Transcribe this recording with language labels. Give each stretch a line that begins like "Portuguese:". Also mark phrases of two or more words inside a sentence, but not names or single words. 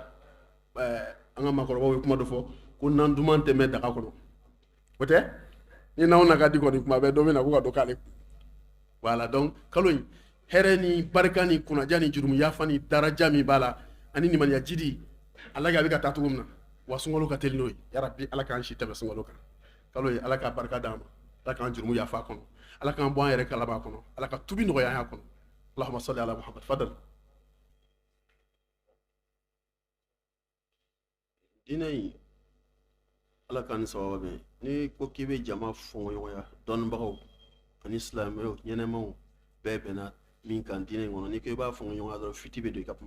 Bambara: an ka maakɔrɔbaw ye kuma dɔ fɔ ko nan duman tɛmɛ daga kɔnɔ o tɛ ni n'aw na ka di kɔni kuma bɛɛ dɔ bɛ na ko ka dɔ k'ale
French: voilà donc
Bambara: kalo in hɛrɛ ni barika ni kunnaja ni jurumu yafa ni daraja min b'a la ani nimaniya jidi ala k'a bɛ ka taa cogo min na wa sunkalo ka teli n'o ye yarabi ala k'an si tɛmɛ sunkalo kan kalo ye ala ka barika d'an ma ala k'an jurumu yafa kɔnɔ ala k'an bɔ an yɛrɛ kalaba kɔnɔ ala ka tubi nɔgɔya an kɔnɔ
Arabic: allahumma salli ala muhammad
Bambara: fadal diinɛ in ala k'an ni sababa bɛn ni ko k'i bɛ jama fɔngɔ ɲɔgɔnya dɔnnibagaw ani silamɛw ɲɛnɛmaw bɛɛ bɛnna min kan diinɛ in kɔnɔ ni ko i b'a fɔngɔ ɲɔgɔnya dɔrɔn fiti bɛ don i ka kuma